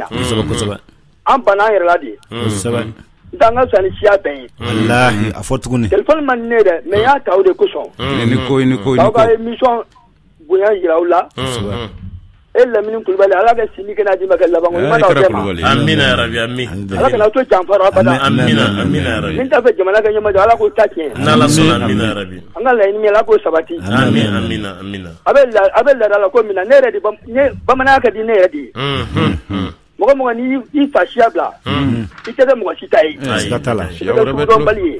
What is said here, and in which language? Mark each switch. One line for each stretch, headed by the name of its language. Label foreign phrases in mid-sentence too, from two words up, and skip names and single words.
Bambara: kosɛbɛ an banna an yɛrɛ la de kosɛbɛ n t'an ka fisa ni siya bɛɛ ye wallahi a fɔ tuguni téléphone man ne dɛ mais y'a ta o de kosɔn ni ko aw ka émission bonya yira aw la e Lamini Kulibali Ala ka sini kɛnɛ di ma kɛ laban ko ɲuman d'aw bɛɛ ma amina
Arabic: ya rabbi
Bambara: amin Ala kana to janfara abada amina amina
Arabic: ya rabbi
Bambara: min t'a fɛ jamana ka ɲɛma jɔ Ala k'o ta tiɲɛ n'Ala sɔnna amina
Arabic: ya rabbi
Bambara: an ka laɲini min Ala k'o sabati amin amina amina a bɛ laada la ko min na ne yɛrɛ de bamananya ka di ne yɛrɛ de ye mɔgɔ mɔgɔ n'i fa siya bila i tɛ kɛ mɔgɔ si ta ye siga t'a la i tɛ kɛ sugudɔnbali ye